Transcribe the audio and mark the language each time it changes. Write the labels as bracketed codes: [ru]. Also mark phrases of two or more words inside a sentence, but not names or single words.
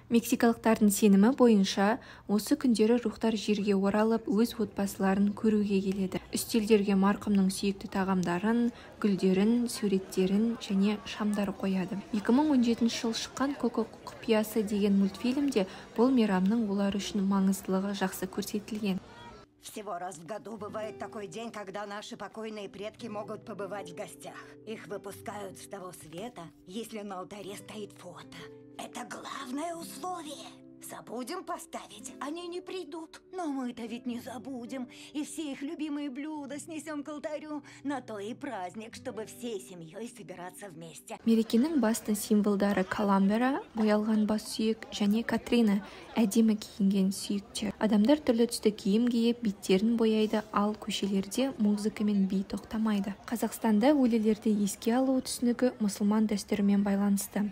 [kk] Мексикалықтардың сенімі бойынша осы күндері рухтар жерге оралып, өз отбасыларын көруге келеді. Үстелдерге марқұмның сүйікті тағамдарын, гүлдерін, суреттерін және шамдар қояды. 2017 жыл шыққан Коко құпиясы деген мультфильмде бұл мейрамның олар үшін маңыздылығы жақсы көрсетілген. [ru] Всего раз в году бывает такой день, когда наши покойные предки могут побывать в гостях. Их выпускают с того света, если на алтаре стоит фото. Это главное условие. Забудем поставить, они не придут. Но мы-то ведь не забудем. И все их любимые блюда снесем к алтарю. На то и праздник, чтобы всей семьей собираться вместе. [kk] Мерекенің басты символдары Каламбера, боялған бас сүйек, және Катрина, әдемі киінген сүйектер. Адамдар түрлі түсті киім киіп, беттерін бояйды, ал көшелерде музыка мен би тоқтамайды. Қазақстанда өлілерді еске алу түсінігі мұсылман дәстүрімен байланысты.